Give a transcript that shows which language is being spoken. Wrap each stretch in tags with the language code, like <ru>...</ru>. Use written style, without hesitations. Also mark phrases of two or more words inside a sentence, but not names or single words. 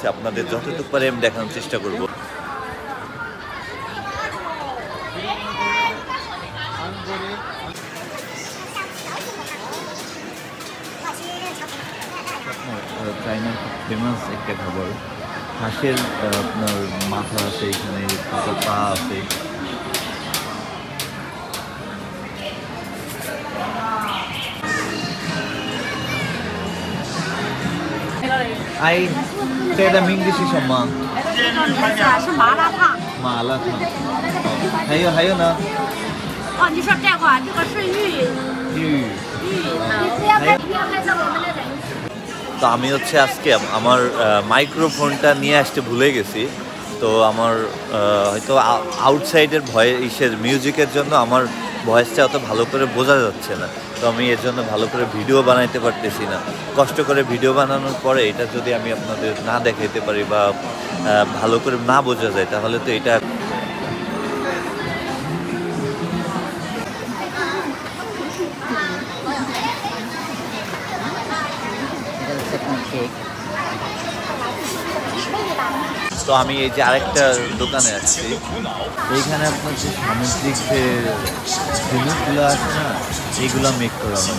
<bn>আপনাদের যতটুকু পারে আমি দেখানোর চেষ্টা করব। চায়নার খুব ফেমাস একটা খাবার, হাঁসের আপনার মাথা আছে, এখানে পা আছে।</bn> <zh>哎，这个名字是什么？这个名字是麻辣烫。麻辣烫。哦，还有呢？哦，你说这个，这个是鱼。鱼。鱼。不要拍照，我们的人。</zh> <bn>তো আমি হচ্ছে আজকে আমার মাইক্রোফোনটা নিয়ে আসতে ভুলে গেছি। তো আমার হয়তো আউটসাইডের ইসের মিউজিকের জন্য আমার ভয়েসটা অত ভালো করে বোঝা যাচ্ছে না। তো আমি এর জন্য ভালো করে ভিডিও বানাইতে পারতেছি না। কষ্ট করে ভিডিও বানানোর পরে এটা যদি আমি আপনাদের না দেখাইতে পারি বা ভালো করে না বোঝা যায়, তাহলে তো এটা তো আমি এই যে আরেকটা দোকানে আসছি, এইখানে আপনার যে সামুদ্রিক যে জিনিসগুলো আছে না, এইগুলো মেক করা হয়।</bn>